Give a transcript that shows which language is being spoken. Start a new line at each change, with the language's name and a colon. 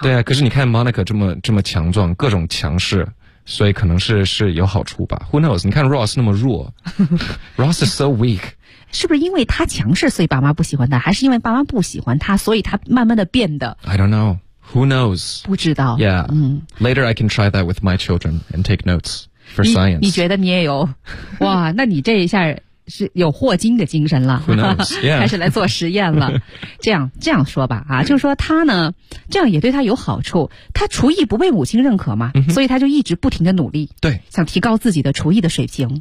Chinese: 对啊，可是你看 Monica 这么强壮，各种强势，所以可能是有好处吧 ？
English: Who knows？
Chinese: 你看 Ross 那么弱，
English: Ross is so weak。
Chinese: 是不是因为他强势，所以爸妈不喜欢他？还是因为爸妈不喜欢他，所以他慢慢的变得
English: ？I don't know。 Who knows?
Chinese: 不知道。 Yeah.、嗯、
English: Later I can try that with my children and take notes for science.
Chinese: 你觉得你也有？哇，那你这一下是有霍金的精神了。
English: Who knows? Yeah.
Chinese: 开始来做实验了。这样说吧，啊，就是说他呢，这样也对他有好处。他厨艺不被母亲认可嘛、嗯、所以他就一直不停的努力。对。想提高自己的厨艺的水平。